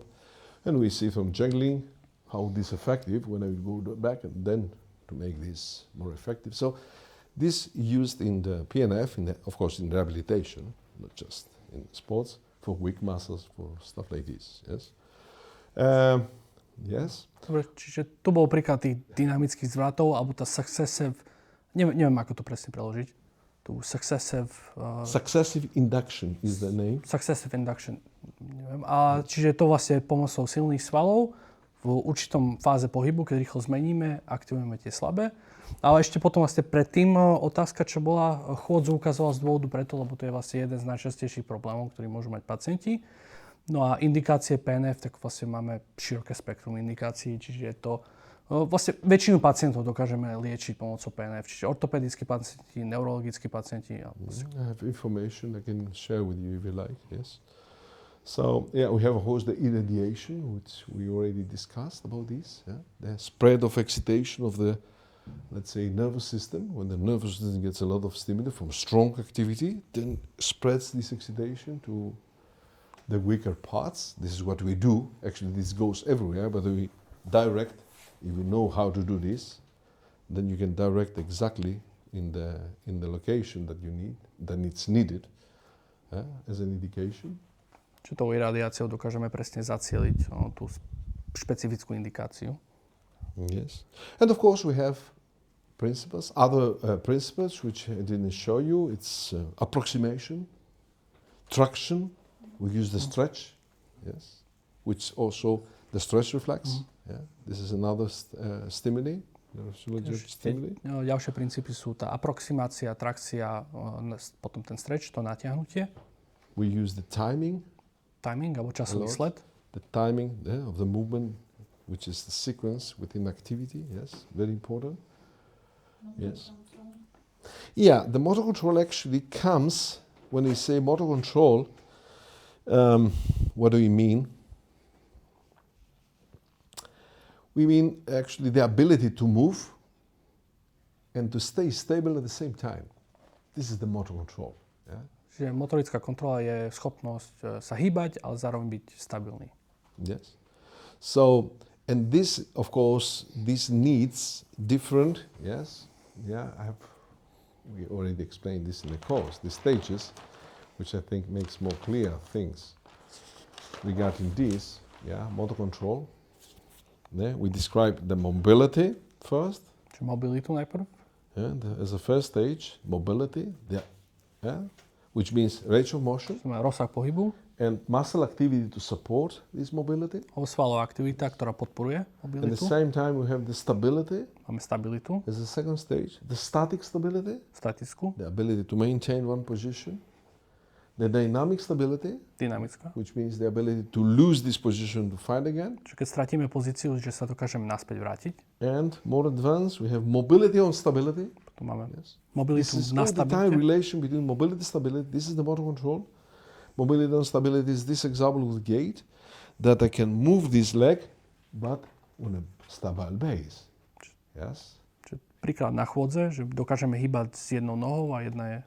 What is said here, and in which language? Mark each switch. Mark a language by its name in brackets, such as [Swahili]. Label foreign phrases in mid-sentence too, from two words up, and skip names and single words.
[English] And we see from juggling how this is effective when I go back and then to make this more effective. So this used in the PNF, of course in rehabilitation, not just in sports, for weak muscles, for stuff like this. Yes. Yes. [Slovak] Dobre, čiže tu bol príklad tých dynamických zvratov, alebo tá successive, neviem ako to presne preložiť, tu successive [English] induction is the name. Successive induction, [Slovak] neviem. A čiže to vlastne pomocou silných svalov v určitom fáze pohybu, keď rýchlo zmeníme, aktivujeme tie slabé. Ale ešte potom vlastne predtým otázka, čo bola, chôdzu ukazoval z dôvodu preto, lebo to je vlastne jeden z najčastejších problémov, ktorý môžu mať pacienti. No a indikácie PNF, tak vlastne máme široké spektrum indikácií, čiže je to vlastne väčšinu pacientov dokážeme liečiť pomocou PNF, čiže ortopedickí pacienti, neurologickí pacienti. [English] I have information I can share with you if you like, yes. So, yeah, we have of course the irradiation, which we already discussed about this, the spread of excitation of the, let's say, nervous system. When the nervous system gets a lot of stimuli from strong activity, then spreads this excitation to the weaker parts. This is what we do. Actually, this goes everywhere, but we direct, if you know how to do this, then you can direct exactly in the location that you need, that it's needed, as an indication. [Slovak] Čiže tou iradiáciou dokážeme presne zacieliť tú špecifickú indikáciu. [English] Yes. And of course we have principles, other principles which I didn't show you. It's approximation, traction. We use the stretch, yes, which also the stretch reflex. Yeah. This is another stimuli, stimuli. [Slovak] Ďalšie princípy sú tá aproximácia, trakcia, potom ten stretch, to natiahnutie. [English] We use the timing [Slovak] Timing alebo časový sled. [English] the timing of the movement, which is the sequence within activity. Yes, very important. Yes. Yeah, the motor control actually comes when we say motor control. What do we mean? We mean actually the ability to move and to stay stable at the same time. This is the motor control. Yeah? [Slovak] Čiže motorická kontrola je schopnosť sa hýbať, ale zároveň byť stabilný. [English] Yes. So, and this, of course, this needs different, yes, yeah, we already explained this in the course, the stages, which I think makes more clear things regarding this, yeah, motor control. Yeah, we describe the mobility first. [Slovak] Čiže mobilitu najprv. [English] Yeah, as a first stage, mobility, yeah, which means range of motion. [Slovak] Rozsah pohybu. [English] And muscle activity to support this mobility. [Slovak] Svalová aktivita, ktorá podporuje [English] At the [Slovak] mobilitu. [English] same time, we have the stability [Slovak] Máme stabilitu, [English] as a second stage, the static stability, [Slovak] statickú, [English] the ability to maintain one position, the dynamic stability, [Slovak] dynamická. [English] which means the ability to lose this position to find again, [Slovak] Čiže keď stratíme pozíciu, že sa dokážeme naspäť vrátiť. [English] and more advanced, we have mobility on stability. [Slovak] Potom máme [English] Yes. [Slovak] mobilitu [English] This is [Slovak] na [English] all the time [Slovak] stabilite. [English] relation between mobility and stability. This is the motor control. Mobility and stability is this example with gait, that I can move this leg, but on a stable base. Yes. [Slovak] Čiže príklad na chôdze, že dokážeme hýbať s jednou nohou a jedna je...